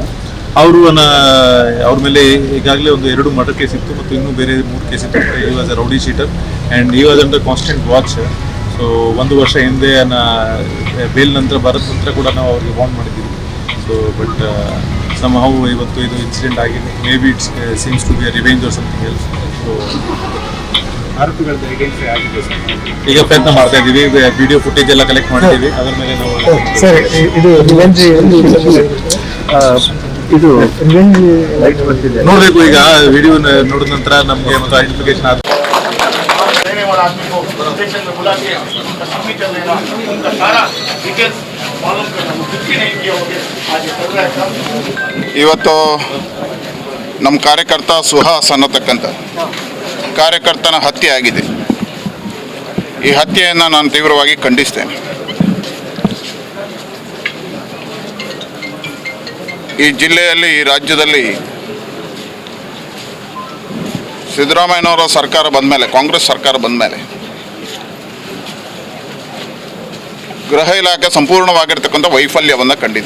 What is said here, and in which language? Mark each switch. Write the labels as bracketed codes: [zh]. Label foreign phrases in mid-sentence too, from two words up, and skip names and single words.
[kn] ಅವರು ಅವ್ರ ಮೇಲೆ ಈಗಾಗಲೇ ಒಂದು 2 ಮರ್ಡರ್ ಕೇಸ್ ಇತ್ತು ಮತ್ತು ಇನ್ನೂ ಬೇರೆ 3 ಕೇಸ್ ಇತ್ತು. [en] he was a rowdy sheeter and he was under constant watch. [kn] ಸೊ 1 ವರ್ಷ ಹಿಂದೆ ಬೇಲ್ ನಂತರ ಬರೋದ ನಂತರ ಕೂಡ ನಾವು ಅವ್ರಿಗೆ ವಾರ್ನ್ ಮಾಡಿದ್ದೀವಿ. [en] so but somehow [kn] ಇವತ್ತು ಇದು ಇನ್ಸಿಡೆಂಟ್ ಆಗಿದೆ. [en] may be it's seems to be a revenge or something else. ಸೊ [kn] ಆರೋಪಿಗಳದ್ದು ಐಡೆಂಟಿಫೈ ಆಗಿದೆ ಸರ್. ಈಗ ಪ್ರಯತ್ನ ಮಾಡ್ತಾ ಇದ್ದೀವಿ. [en] video footage [kn] ಎಲ್ಲ ಕಲೆಕ್ಟ್ ಮಾಡಿದ್ದೀವಿ. ಅದರ ಮೇಲೆ ನಾವು ಸರ್, ಇದು ಇದು ಲೈಟ್ ಬರ್ತಿದೆ ನೋಡಬೇಕು. ಈಗ ವಿಡಿಯೋ ನೋಡಿದ ನಂತರ ನಮಗೆ ಮತ್ತು ಐಡೆಂಟಿಫಿಕೇಶನ್ ಆದ [hi] स्टेशन में बुला के उनका सिग्नेचर लेना, उनका सारा डिटेल्स मालूम करना, वो कुछ भी नहीं किया हो गया. आज ये चल रहा है काम. [kn] ಇವತ್ತು ನಮ್ಮ ಕಾರ್ಯಕರ್ತ ಸುಹಾಸ್ ಅನ್ನತಕ್ಕಂಥ ಕಾರ್ಯಕರ್ತನ ಹತ್ಯೆ ಆಗಿದೆ. ಈ ಹತ್ಯೆಯನ್ನು ನಾನು ತೀವ್ರವಾಗಿ ಖಂಡಿಸ್ತೇನೆ. ಈ ಜಿಲ್ಲೆಯಲ್ಲಿ, ಈ ರಾಜ್ಯದಲ್ಲಿ ಸಿದ್ದರಾಮಯ್ಯನವರ ಸರ್ಕಾರ ಬಂದ ಮೇಲೆ, ಕಾಂಗ್ರೆಸ್ ಸರ್ಕಾರ ಬಂದ ಮೇಲೆ ಗೃಹ ಇಲಾಖೆ ಸಂಪೂರ್ಣವಾಗಿರ್ತಕ್ಕಂಥ ವೈಫಲ್ಯವನ್ನು ಕಂಡಿದೆ.